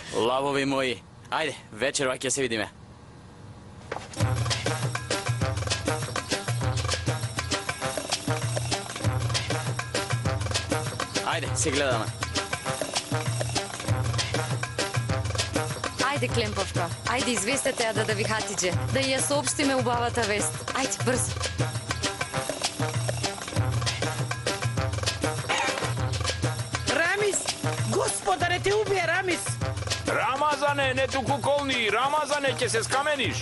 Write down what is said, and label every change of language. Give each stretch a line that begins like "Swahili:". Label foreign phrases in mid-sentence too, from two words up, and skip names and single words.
Macedonian: Lavovi moji, ajde, večer ovak se vidime. Ajde, se gledamo. Ajde, Клемповка, ajde известете ја да ви Хатидже, да ја сообщиме убавата вест. Ajde, брзо. Рамис! Господаре, те убие Рамис! Рамазане, не туку колни, Рамазане, ќе се скамениш.